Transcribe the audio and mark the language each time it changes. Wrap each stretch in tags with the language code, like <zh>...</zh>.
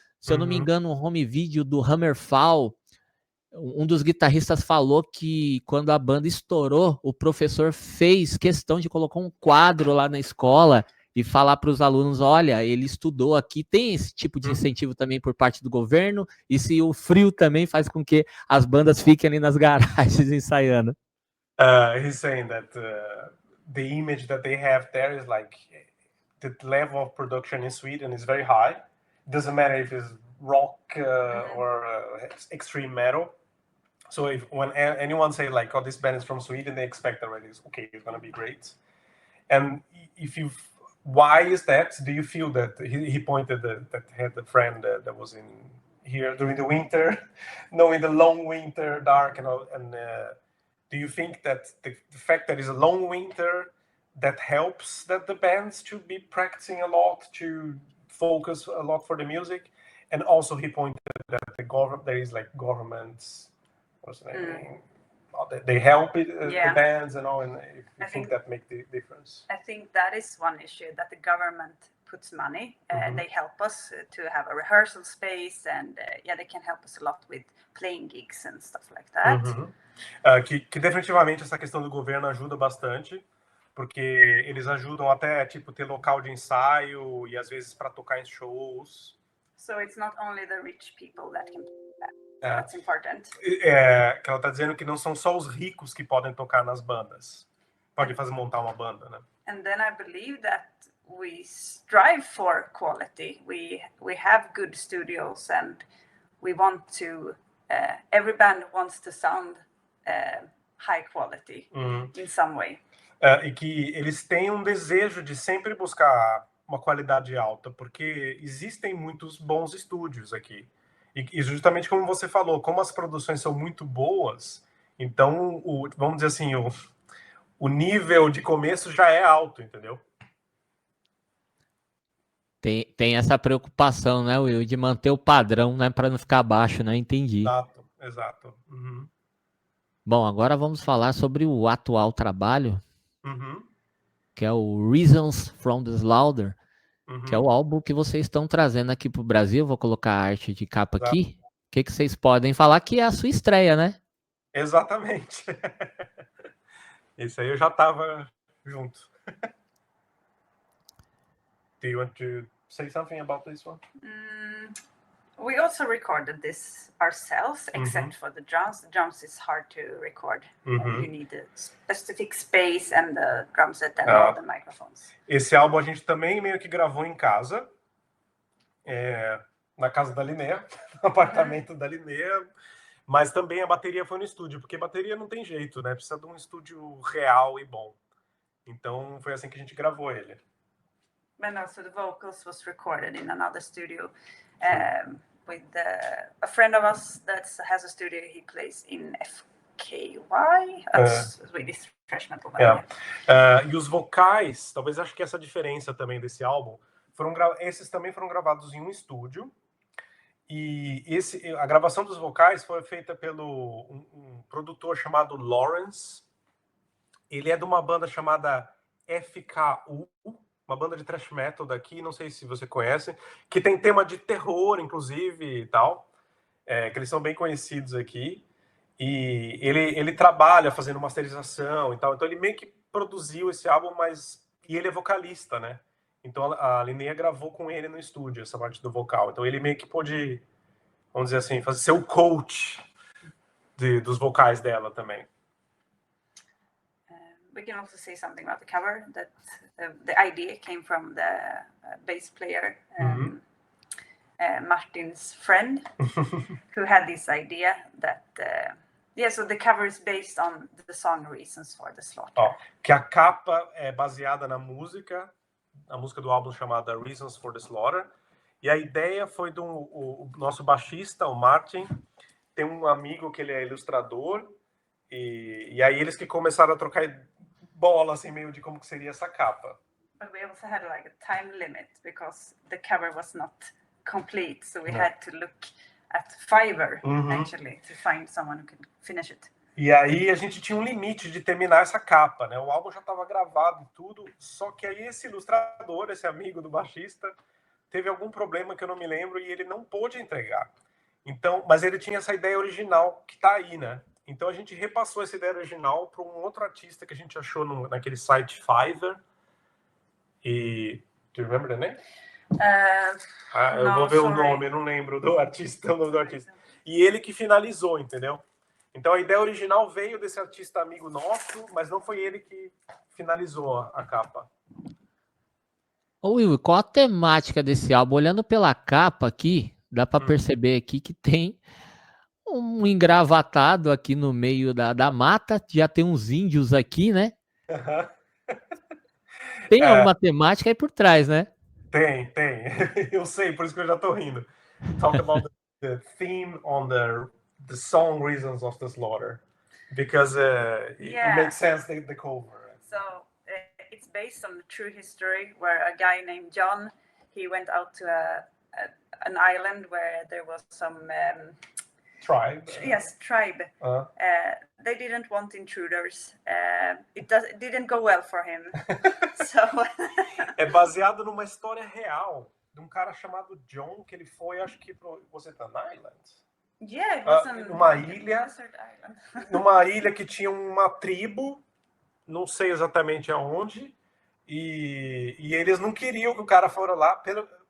<pt>Se eu não me engano, um home video do Hammerfall, um dos guitarristas falou que quando a banda estourou, o professor fez questão de colocar um quadro lá na escola e falar para os alunos, olha, ele estudou aqui. Tem esse tipo de incentivo também por parte do governo, e se o frio também faz com que as bandas fiquem ali nas garagens ensaiando.</pt> <en>He's saying that the image that they have there is like the level of production in Sweden is very high. Doesn't matter if it's rock or extreme metal. So when anyone say like, "Oh, this band is from Sweden," they expect already, okay, it's gonna be great. And why is that? Do you feel that he pointed that had a friend that was in here during the winter, knowing the long winter, dark and all, and do you think that the fact that it's a long winter that helps that the bands to be practicing a lot, to focus a lot for the music? And also he pointed that there is like governments, what's the name? They help the bands and all, and I think that make the difference. I think that is one issue, that the government puts money and they help us to have a rehearsal space, and they can help us a lot with playing gigs and stuff like that.</en> <pt>Que definitivamente essa questão do governo ajuda bastante, porque eles ajudam até tipo ter local de ensaio e às vezes para tocar em shows.</pt> <en>So it's not only the rich people that can do that. That's important.</en> <pt>Que ela está dizendo que não são só os ricos que podem tocar nas bandas, podem montar uma banda, né?</pt> <en>And then I believe that we strive for quality. We have good studios, and we want to. Every band wants to sound high quality in some way.</en> <pt>e que eles têm um desejo de sempre buscar uma qualidade alta, porque existem muitos bons estúdios aqui. E justamente como você falou, como as produções são muito boas, então, vamos dizer assim, o nível de começo já é alto, entendeu? Tem essa preocupação, né, Will, de manter o padrão, né, para não ficar baixo, né? Entendi. Exato. Uhum. Bom, agora vamos falar sobre o atual trabalho, Uhum. que é o Reasons from the Slaughter, que é o álbum que vocês estão trazendo aqui para o Brasil. Vou colocar a arte de capa aqui. O que vocês podem falar que é a sua estreia, né? Exatamente. Esse aí eu já estava junto.</pt> <en>Do you want to say something about this one? We also recorded this ourselves, except for the drums. The drums is hard to record. You need a specific space and the drum set and all the microphones.</en> <pt>Esse álbum a gente também meio que gravou em casa, na casa da Linnea, no apartamento da Linnea, mas também a bateria foi no estúdio, porque bateria não tem jeito, né? Precisa de um estúdio real e bom. Então foi assim que a gente gravou ele.</pt> <en>And also the vocals was recorded in another studio with a friend of us that has a studio. He plays in FKY, Swedish thrash metal band.</en> <pt>E os vocais, talvez acho que essa diferença também desse álbum, esses também foram gravados em um estúdio. E a gravação dos vocais foi feita pelo um produtor chamado Lawrence. Ele é de uma banda chamada FKU, uma banda de thrash metal daqui, não sei se você conhece, que tem tema de terror, inclusive, e tal, que eles são bem conhecidos aqui. E ele trabalha fazendo masterização e tal, então ele meio que produziu esse álbum, e ele é vocalista, né? Então a Linnea gravou com ele no estúdio, essa parte do vocal. Então ele meio que pôde, vamos dizer assim, ser o coach dos vocais dela também.</pt> <en>We can also say something about the cover, that the idea came from the bass player, Martin's friend, who had this idea that, so the cover is based on the song Reasons for the Slaughter.</en> <pt>Que a capa é baseada na música, a música do álbum chamada Reasons for the Slaughter, e a ideia foi do nosso baixista, o Martin, tem um amigo que ele é ilustrador, e aí eles que começaram a trocar bola, assim, meio de como que seria essa capa.</pt> <en>But we also had like a time limit because the cover was not complete, so we had to look at Fiverr actually to find someone who could finish it.</en> <pt>E aí a gente tinha um limite de terminar essa capa, né? O álbum já estava gravado e tudo, só que aí esse ilustrador, esse amigo do baixista, teve algum problema que eu não me lembro e ele não pôde entregar. Então, mas ele tinha essa ideia original que tá aí, né? Então a gente repassou essa ideia original para um outro artista que a gente achou naquele site Fiverr.</pt> <en>E do you remember the name?</en> <pt>Eu vou ver o nome, eu não lembro o nome do artista. E ele que finalizou, entendeu? Então a ideia original veio desse artista amigo nosso, mas não foi ele que finalizou a capa. Ô Will, qual a temática desse álbum? Olhando pela capa aqui, dá para perceber aqui que tem um engravatado aqui no meio da mata, já tem uns índios aqui, né? Tem alguma temática aí por trás, né? Tem. Eu sei, por isso que eu já tô rindo.</pt> <en>Talk about the theme on the song Reasons of the Slaughter, because it makes sense, the cover. So it's based on the true history where a guy named John, he went out to an island where there was some tribe. Yes, tribe. They didn't want intruders. It didn't go well for him. So</en> <pt>é baseado numa história real de um cara chamado John, que ele foi, acho que</pt> <en>was it an island? Yeah, it was</en> <pt>numa ilha, numa ilha que tinha uma tribo, não sei exatamente aonde, e eles não queriam que o cara fora lá pelo.</pt>